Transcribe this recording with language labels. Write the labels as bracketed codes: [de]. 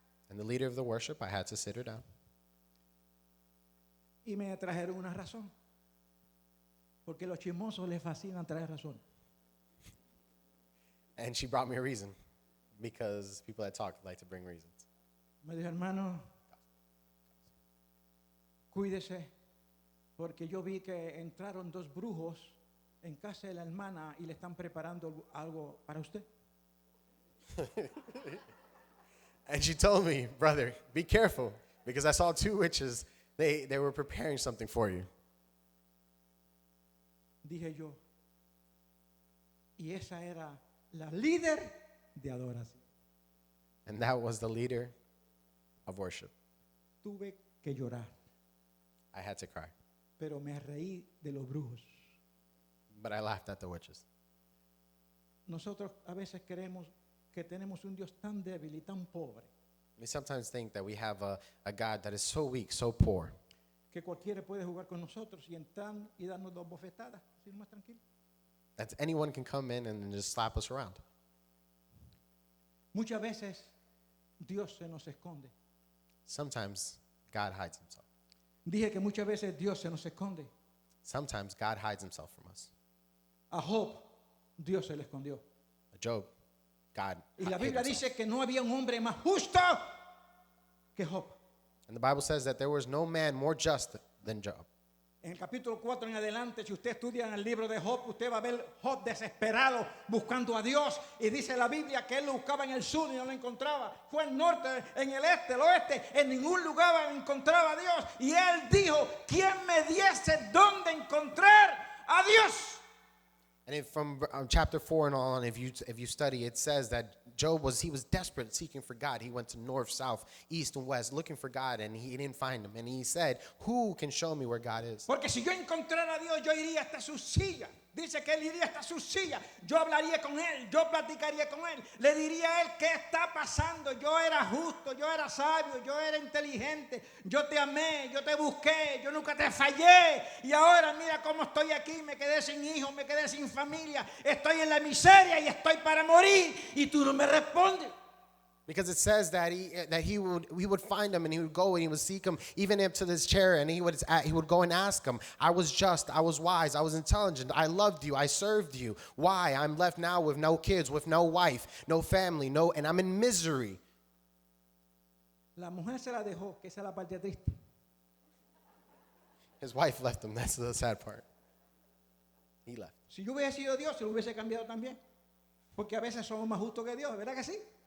[en] And the leader of the worship, I had to sit her down. [es] Y me trajeron una razón. Porque los chismosos les fascinan traer razón. [en] And she brought me a reason because people that talk like to bring reasons. [es] Me dijo, hermano, cuídese, porque yo vi que entraron dos brujos en casa de la hermana y le están preparando algo para usted. [en] And she told me, brother, be careful because I saw two witches. They were preparing something for you. [es] Dije yo, y esa era la líder de adoración. [en] And that was the leader of worship. [es] Tuve que llorar, [en] I had to cry, [es] pero me reí de los brujos. [en] but I laughed at the witches. [es] Nosotros a veces creemos que tenemos un Dios tan débil y tan pobre [en] We sometimes think that we have a God that is so weak, so poor, [es] que cualquiera puede jugar con nosotros y entrar y darnos dos bofetadas, así más tranquilo. [en] that anyone can come in and just slap us around. [es] Muchas veces Dios se nos esconde. [en] Sometimes God hides himself. [es] Dije que muchas veces Dios se nos esconde. [en] Sometimes God hides himself from us. [es] A Job, Dios se le escondió. [en] Job, God [es] Y la [en] hid [es] Biblia [en] himself. [es] dice que no había un hombre más justo que Job. [en] And the Bible says that there was no man more just than Job. [es] En el capítulo 4 en adelante, si usted estudia en el libro de Job, usted va a ver Job desesperado buscando a Dios. Y dice la Biblia que él lo buscaba en el sur y no lo encontraba. Fue al norte, en el este, el oeste, en ningún lugar encontraba a Dios. Y él dijo, ¿quién me diese dónde encontrar a Dios? [en] And from chapter 4 and on, if you study, it says that Job was desperate seeking for God. He went to north, south, east, and west looking for God, and he didn't find him. And he said, who can show me where God is? [es] Porque si yo encontrara a Dios, yo iría hasta su silla. Dice que él iría hasta su silla. Yo hablaría con él, yo platicaría con él. Le diría a él qué está pasando. Yo era justo, yo era sabio, yo era inteligente. Yo te amé, yo te busqué, yo nunca te fallé. Y ahora mira cómo estoy aquí. Me quedé sin hijos, me quedé sin familia. Estoy en la miseria y estoy para morir. Y tú no me respondes. [en] Because it says that he would find him and he would go and he would seek him even up to this chair, and he would go and ask him, I was just, I was wise, I was intelligent, I loved you, I served you. Why? I'm left now with no kids, with no wife, no family, and I'm in misery. [es] La mujer se la dejó, que esa es la parte triste. [en] His wife left him. That's the sad part. He left. [es] Si yo hubiese sido Dios, se lo hubiese cambiado también. Porque a veces somos más justos que Dios, ¿verdad que sí?